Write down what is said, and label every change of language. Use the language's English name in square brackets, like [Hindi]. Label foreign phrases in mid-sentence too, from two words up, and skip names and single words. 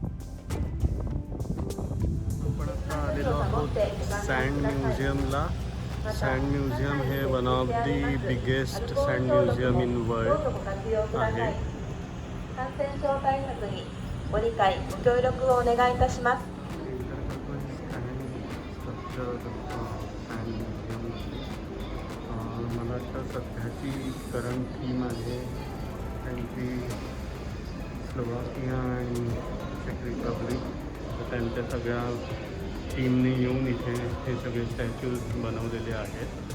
[Marathi] सँड म्युझियमला. [English] sand museum हे one of the biggest sand museum in world आहे. [Japanese] 感染症対策にご理解ご協力をお願いいたします。 [Marathi] मला वाटतं सध्याची [English] current theme [Marathi] आहे त्यांची स्लोवाकिया आणि चेक रिपब्लिक. तर त्यांच्या सगळ्या टीमने येऊन इथे हे सगळे स्टॅच्यूज बनवलेले आहेत.